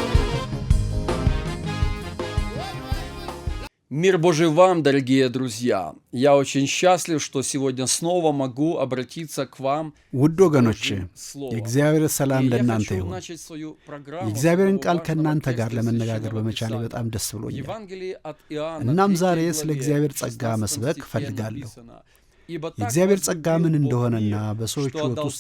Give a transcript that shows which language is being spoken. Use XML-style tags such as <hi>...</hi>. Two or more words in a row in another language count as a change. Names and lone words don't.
<ru>Мир Божий вам, дорогие друзья! Я очень счастлив, что сегодня снова могу обратиться к вам.</ru> <am>ውድ ወገኖቼ የእግዚአብሔር ሰላም ለእናንተ ይሁን። የእግዚአብሔርን ቃል ከእናንተ ጋር ለመነጋገር በመቻሌ በጣም ደስ ብሎኛል። እናም ዛሬ ስለ እግዚአብሔር ጸጋ መስበክ እፈልጋለሁ። የእግዚአብሔር ጸጋ ምን እንደሆነና በሰዎች ሕይወት ውስጥ</am>